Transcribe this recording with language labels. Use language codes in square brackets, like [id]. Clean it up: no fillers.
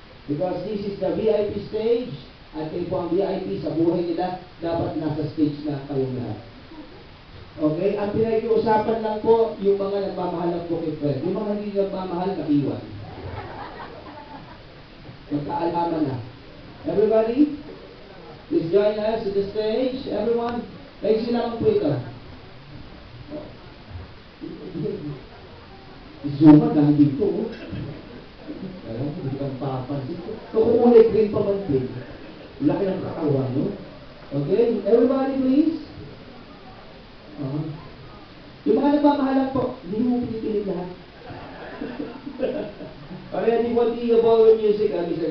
[en] Because this is the VIP stage, [tl] at kayo po ang VIP sa buhay nila, dapat nasa stage na kayong lahat. Okay? Ang pinag-iusapan lang po, yung mga nagmamahal lang po kay Fred. Yung mga hindi nagmamahal, naiwan. Magkaalaman na. [en] Everybody, please join us to the stage. Everyone, like [tl] sila po ito. Zuma, dahil dito, oh. Alam mo, hindi kang papansin. Kukulay green pa man din. Laki ng katawan, no? Okay? [en] Everybody, please. [tl] Yung mga nagmamahalan po, hindi mo pinipilit lahat. [en] Okay, what the ballroom music, Mr.